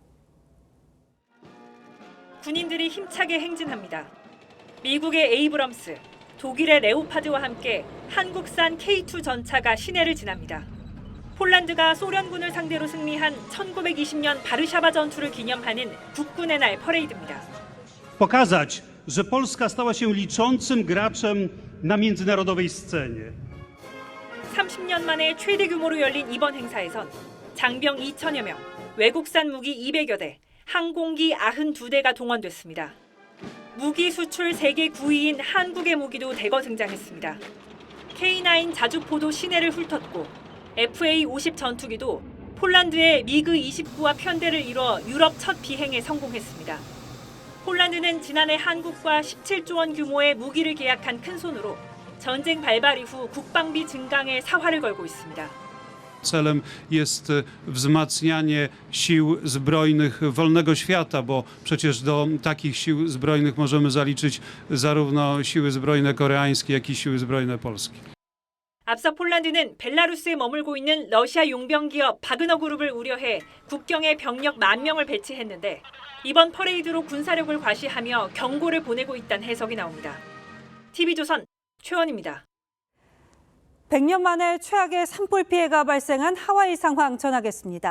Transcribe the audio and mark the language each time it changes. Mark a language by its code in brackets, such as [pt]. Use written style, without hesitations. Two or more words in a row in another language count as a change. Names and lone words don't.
[ko] 군인들이 힘차게 행진합니다. 미국의 에이브럼스, 독일의 레오파드와 함께 한국산 K2 전차가 시내를 지납니다. 폴란드가 소련군을 상대로 승리한 1920년 바르샤바 전투를 기념하는 국군의 날 퍼레이드입니다. [pl] Pokazać, że Polska stała się liczącym graczem na międzynarodowej scenie. [ko] 30년 만에 최대 규모로 열린 이번 행사에선 장병 2천여 명, 외국산 무기 200여 대, 항공기 92대가 동원됐습니다. 무기 수출 세계 9위인 한국의 무기도 대거 등장했습니다. K9 자주포도 시내를 훑었고 FA-50 전투기도 폴란드의 미그 29와 편대를 이뤄 유럽 첫 비행에 성공했습니다. 폴란드는 지난해 한국과 17조 원 규모의 무기를 계약한 큰손으로 전쟁 발발 이후 국방비 증강에 사활을 걸고 있습니다. [pl] Celem jest wzmacnianie sił zbrojnych wolnego świata, bo przecież do takich sił zbrojnych możemy zaliczyć zarówno siły zbrojne koreańskie, jak i siły zbrojne polskie. [ko] 앞서 폴란드는 벨라루스에 머물고 있는 러시아 용병 기업 바그너 그룹을 우려해 국경에 병력 10,000명을 배치했는데 이번 퍼레이드로 군사력을 과시하며 경고를 보내고 있다는 해석이 나옵니다. TV조선 최원입니다. 100년 만에 최악의 산불 피해가 발생한 하와이 상황 전하겠습니다.